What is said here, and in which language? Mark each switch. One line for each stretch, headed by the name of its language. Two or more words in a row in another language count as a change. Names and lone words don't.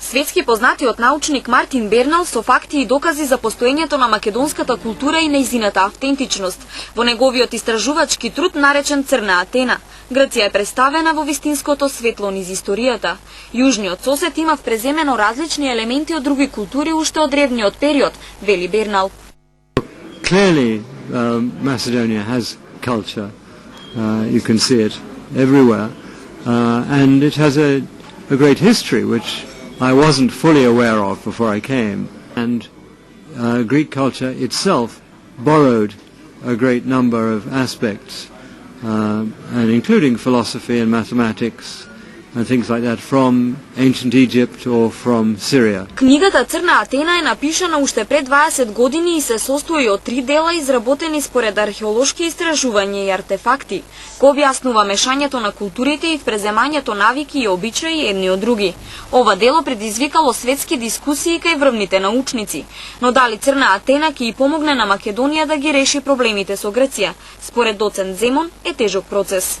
Macedonian: Светски познатиот научник Мартин Бернал со факти и докази за постоењето на македонската култура и нејзината автентичност. Во неговиот истражувачки труд наречен Црна Атена, Грција е представена во вистинското светло низ историјата. Јужниот сосед има преземено различни елементи од други култури уште од древниот период, вели Бернал.
English: Clearly, Macedonia has culture. You can see it everywhere. And it has a great history, which I wasn't fully aware of before I came. And Greek culture itself borrowed a great number of aspects, and including philosophy and mathematics and things like that from ancient Egypt or from Syria.
Macedonian: Книгата Црна Атена е напишана уште пред 20 години и се состои од 3 дела изработени според археолошки истражувања и артефакти, кој објаснува мешањето на културите и преземањето навики и обичаи едни од други. Ова дело предизвикало светски дискусии кај врвните научници, но дали Црна Атена ќе и помогне на Македонија да ги реши проблемите со Грција, според доцент Земон е тежок процес.